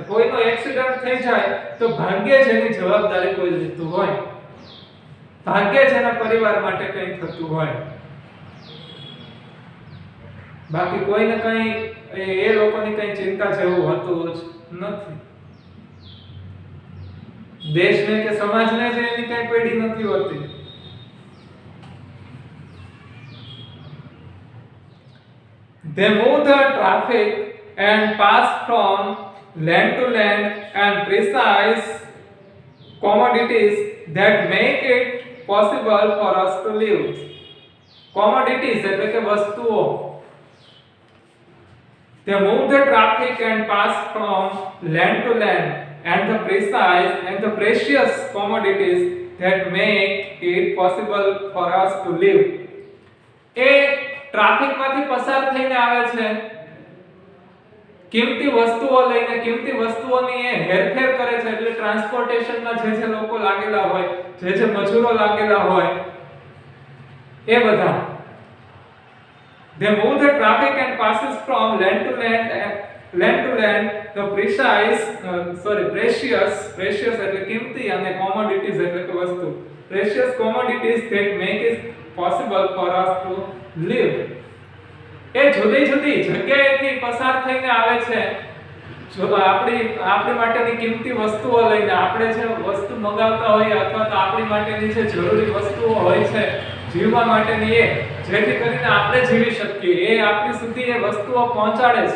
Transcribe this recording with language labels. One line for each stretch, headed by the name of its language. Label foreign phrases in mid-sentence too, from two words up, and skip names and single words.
Gujarati: કોઈનો એક્સિડન્ટ થઈ જાય તો ભાગ્યે જ એની જવાબદારી કોઈ લેતું હોય, ભાગ્યે જ એના પરિવાર માટે કંઈ થતું હોય, બાકી કોઈને કંઈ એ લોકોની કંઈ ચિંતા જેવું હોતું જ નથી. દેશને કે સમાજને જ એની કંઈ પેઢી નથી હોતી.
English: They move the traffic and pass from land to land and precise commodities that make it possible for us to live.
Gujarati: Commodities એટલે કે વસ્તુઓ.
English: They move the traffic and pass from land to land and the precise and the precious commodities that make it possible for us to live.
Gujarati: એ ટ્રાફિકમાંથી પસાર થઈને આવે છે કિંમતી વસ્તુઓ લઈને કિંમતી વસ્તુઓની એ હેરફેર કરે છે, એટલે ટ્રાન્સપોર્ટેશનમાં જે લોકો લાગેલા હોય, જે મજૂરો લાગેલા હોય એ બધા,
English: they move the traffic and passes from land to land the
Gujarati: precious એટલે કિંમતી અને commodities એટલે કે વસ્તુ,
English: precious commodities that make it possible for us to live.
Gujarati: એ જુદી જુદી જગ્યાએથી પસાર થઈને આવે છે, જો આપણી માટેની કિંમતી વસ્તુઓ લઈને, આપણે જે વસ્તુ મંગાવતા હોઈએ અથવા તો આપણી માટેની જે જરૂરી વસ્તુઓ હોય છે જીવવા માટેની, એ જેથી કરીને આપણે જીવી શકીએ એ આપણી સુધી એ વસ્તુઓ પહોંચાડે છે.